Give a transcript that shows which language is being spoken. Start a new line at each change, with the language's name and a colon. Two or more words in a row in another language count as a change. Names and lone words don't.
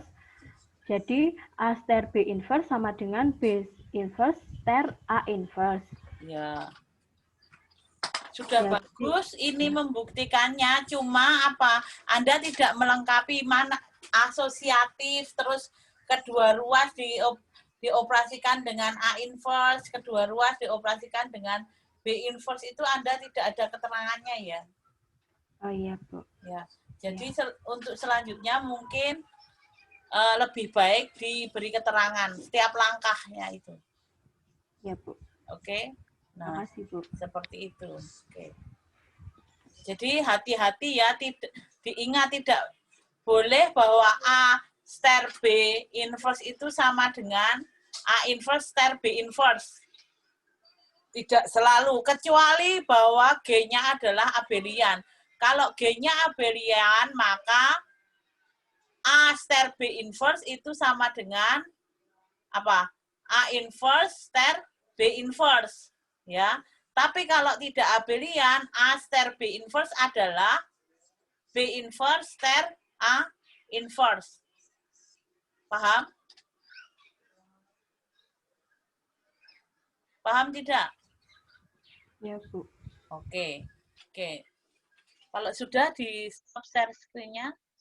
Indonesian: Jadi A ster B inverse sama dengan B inverse ster A inverse. Ya. Sudah Ya, bagus, ini membuktikannya, cuma apa? Anda tidak melengkapi mana asosiatif, terus kedua ruas dioperasikan dengan A inverse, kedua ruas dioperasikan dengan B inverse, itu Anda tidak ada keterangannya ya. Oh iya, Bu. Ya. Jadi untuk selanjutnya mungkin lebih baik diberi keterangan setiap langkahnya itu. Ya, Bu. Oke. Nah, Makasih, Bu. seperti itu. Oke. Jadi hati-hati ya, diingat tidak boleh bahwa A ster B inverse itu sama dengan A inverse ster B inverse. Tidak selalu, kecuali bahwa G-nya adalah abelian. Kalau G-nya abelian, maka A ster B inverse itu sama dengan apa? A inverse ster B inverse. Ya, tapi kalau tidak abelian, A ster B inverse adalah B inverse ster A inverse. Paham? Paham tidak? Ya, Bu. Oke. Oke. Kalau sudah di
English: stop share screen-
Indonesian: nya.